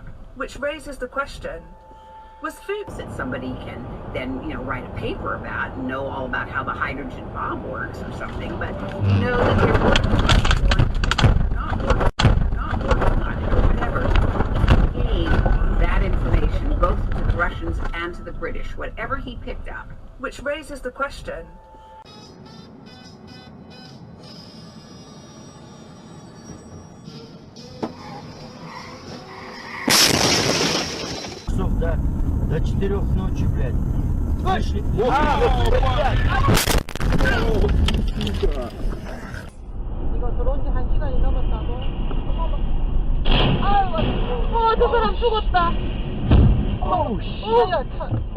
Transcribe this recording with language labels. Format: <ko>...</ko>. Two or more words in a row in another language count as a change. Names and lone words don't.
<en>Which raises the question, was food that somebody can then, you know, write a paper about and know all about how the hydrogen bomb works or something, but you know that they're working on it or whatever. He gave that information both to the Russians and to the British, whatever he picked up. Which raises the question.</en> <ru>До 4 ночи, блядь. Вышли.</ru> <ko>이거 들어온 지 1시간이 넘었다고? 아유, 저 사람 죽었다. 어우, 씨. 야, 차.</ko>